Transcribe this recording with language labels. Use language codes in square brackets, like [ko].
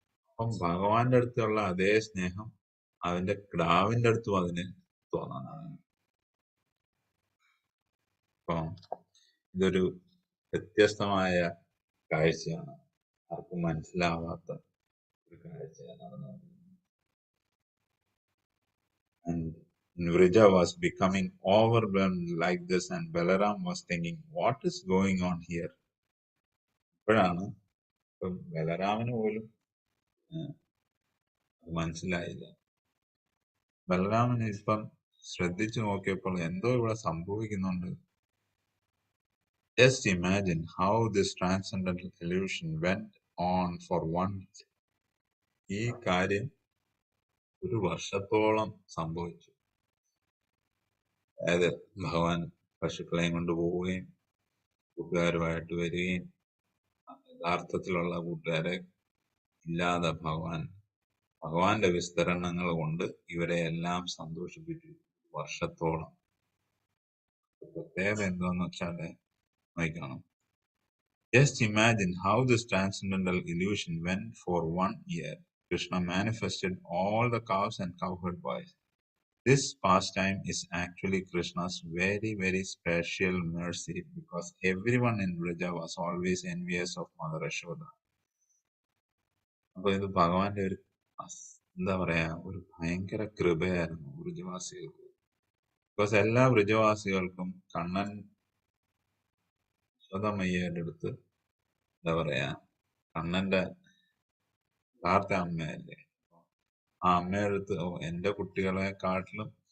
[ml] അപ്പം ഭഗവാന്റെ അടുത്തുള്ള അതേ സ്നേഹം അതിന്റെ ക്രാവിന്റെ അടുത്തും അതിന് തോന്നാനാണ്. അപ്പം ഇതൊരു വ്യത്യസ്തമായ കാഴ്ചയാണ്, ആർക്കും മനസ്സിലാവാത്ത ഒരു കാഴ്ചയാണ് നടന്നത്. [en] And Vrija was becoming overwhelmed like this, and Balaram was thinking, what is going on here? [ml] ഇപ്പോഴാണ് ഇപ്പം ബലരാമന് പോലും മനസ്സിലായില്ല. ബലരാമന് ഇപ്പം ശ്രദ്ധിച്ചു നോക്കിയപ്പോൾ എന്തോ ഇവിടെ സംഭവിക്കുന്നുണ്ട്. [en] Just imagine how this transcendental illusion went on for once. [ml] ഈ കാര്യം ഒരു വർഷത്തോളം സംഭവിച്ചു. അതായത് ഭഗവാൻ പശുക്കളെയും കൊണ്ടുപോവുകയും കൂട്ടുകാരുമായിട്ട് വരികയും യഥാർത്ഥത്തിലുള്ള കൂട്ടുകാരെ ഇല്ലാതെ ഭഗവാന്റെ വിസ്തരണങ്ങൾ കൊണ്ട് ഇവരെ എല്ലാം സന്തോഷിപ്പിച്ചു വർഷത്തോളം. പ്രത്യേകത എന്താന്ന് വെച്ചാല് നോക്കണം. [en] Just imagine how this transcendental illusion went for 1 year. Krishna manifested all the cows and cowherd boys. This pastime is actually Krishna's very, very special mercy, because everyone in Vrija was always envious of Mother Yashoda. [ml] അപ്പൊ ഇത് ഭഗവാന്റെ ഒരു എന്താ പറയാ, ഒരു ഭയങ്കര കൃപയായിരുന്നു വ്രജവാസികൾക്ക്. Because എല്ലാ വ്രജവാസികൾക്കും കണ്ണൻ യശോദമയ്യയുടെ അടുത്ത് എന്താ പറയാ, കണ്ണന്റെ യഥാർത്ഥ അമ്മയല്ലേ, ആ അമ്മയുടെ അടുത്ത് എന്റെ കുട്ടികളെക്കാട്ടിലും